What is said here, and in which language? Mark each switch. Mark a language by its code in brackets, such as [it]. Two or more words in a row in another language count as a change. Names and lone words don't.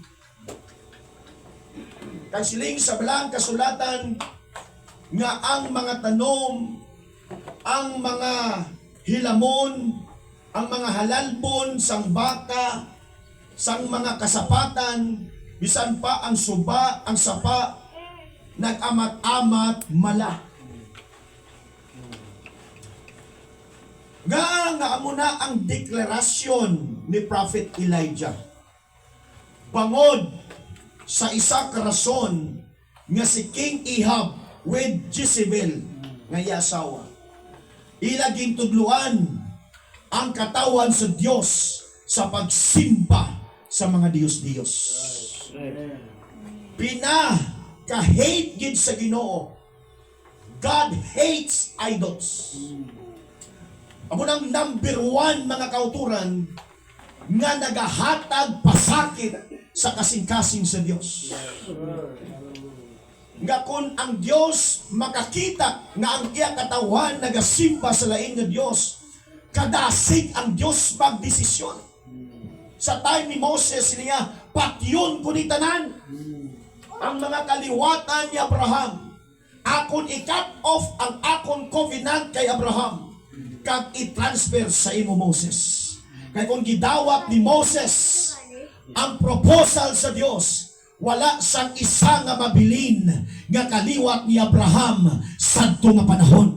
[hil] Kag siling sa balang kasulatan nga ang mga tanom, ang mga hilamon, ang mga halalbon, sang baka, sang mga kasapatan, bisan pa ang suba, ang sapa, nag-amat-amat mala. Nga amo na ang deklarasyon ni Prophet Elijah. Bangod sa isa ka rason nga si King Ahab with Jezebel nga yasawa. Ilaging tudluan ang katawan sa Diyos sa pagsimba sa mga Diyos-Diyos. Pinaka-hate gid sa Ginoo. [en] God hates idols. [hil] Amo nang number 1 mga kauturan nga nagahatag pasakit sa kasing-kasing sa Diyos. Nga kung ang Diyos makakita nga ang iya katawan nagasimba sa lain nga Diyos, kadasig ang Diyos magdesisyon. Sa time ni Moses, niya, patyon ko ni tanan ang mga kaliwatan ni Abraham. Akon i-cut off ang akon covenant kay Abraham, kag i-transfer sa imo Moses. Kaya kung gidawat ni Moses ang proposal sa Diyos, wala sang isa nga mabilin nga kaliwat ni Abraham sadto nga panahon.